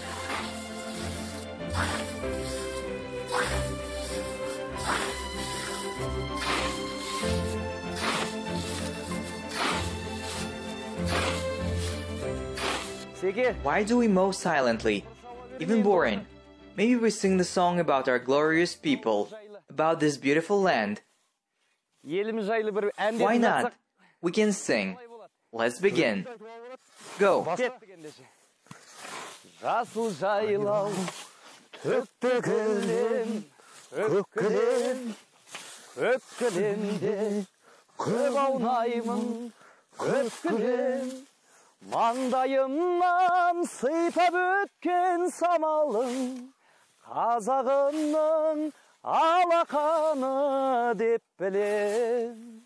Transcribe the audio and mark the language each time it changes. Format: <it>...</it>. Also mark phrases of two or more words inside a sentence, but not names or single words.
<en>Why do we mow silently? Even boring. Maybe we sing the song about our glorious people, about this beautiful land. Why not? We can sing. let's begin. Go!</en> <kk>Жасыл жайлау, төкті кілем, өпкілемде көп аунаймын, өпкілем. Маңдайымнан сыйпап өткен самалың, қазағымның алақаны деп білем.</kk>